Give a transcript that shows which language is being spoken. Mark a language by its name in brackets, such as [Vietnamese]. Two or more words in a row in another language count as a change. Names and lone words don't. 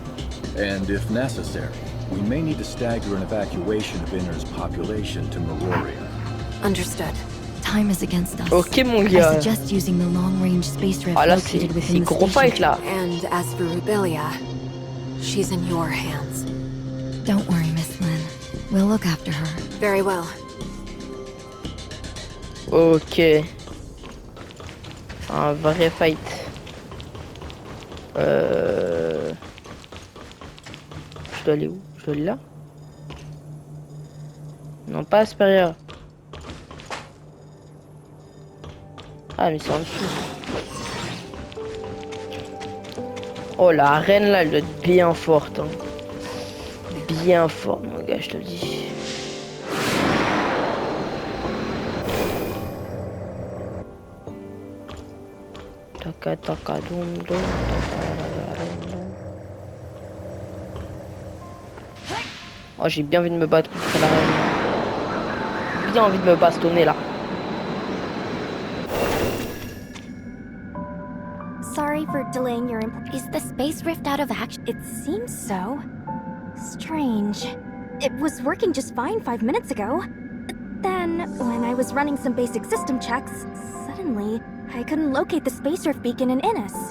[English] And if necessary, we may need to stagger an evacuation of inners population to Meroria. Understood. Time is against us. [French] Ok mon [English] I [French] gars. [English] suggest using the long-range space rift [French] Ah là [English] located [French] c'est [English] within the [French] gros [English] station. [French] fight là. [English] And as for Rubilia, she's in your hands. Don't worry, Miss Lynn. We'll look after her. Very well. [French] Ok. Un vrai fight. Je dois aller où? Je dois aller là? Non, pas supérieur. Ah, mais c'est en dessous. Oh, la reine là, elle doit être bien forte. Hein. Bien forte, mon gars, je te le dis. Taka taka dum dum taka dum dum. Oh, j'ai bien envie de me battre contre la reine. Bien envie de me bastonner là. [English] Sorry for delaying your Is the space rift out of action? It seems so. Strange. It was working just fine 5 minutes ago. But then, when I was running some basic system checks, suddenly, I couldn't locate the space rift beacon in Innis.